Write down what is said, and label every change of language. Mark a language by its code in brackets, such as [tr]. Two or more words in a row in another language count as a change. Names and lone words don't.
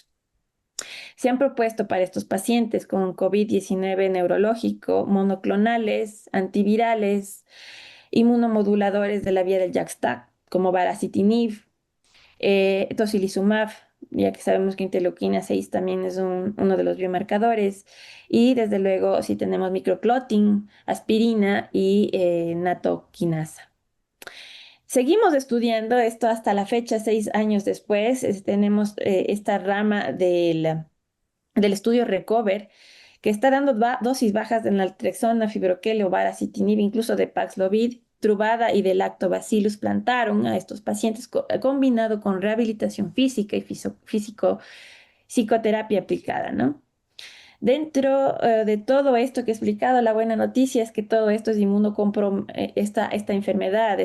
[es] Se han propuesto para estos pacientes con COVID-19 neurológico monoclonales, antivirales, inmunomoduladores de la vía del JAK-STAT, como baricitinib, tocilizumab, ya que sabemos que interleuquina 6 también es uno de los biomarcadores, y desde luego si tenemos microclotting, aspirina y natoquinasa. Seguimos estudiando esto hasta la fecha, 6 años después, tenemos esta rama del estudio Recover, que está dando dosis bajas de naltrexona, fibroquelio, varicitinib, incluso de Paxlovid, Truvada y de Lactobacillus plantarum a estos pacientes combinado con rehabilitación física y psicoterapia aplicada, ¿no? Dentro de todo esto que he explicado, la buena noticia es que todo esto es esta enfermedad,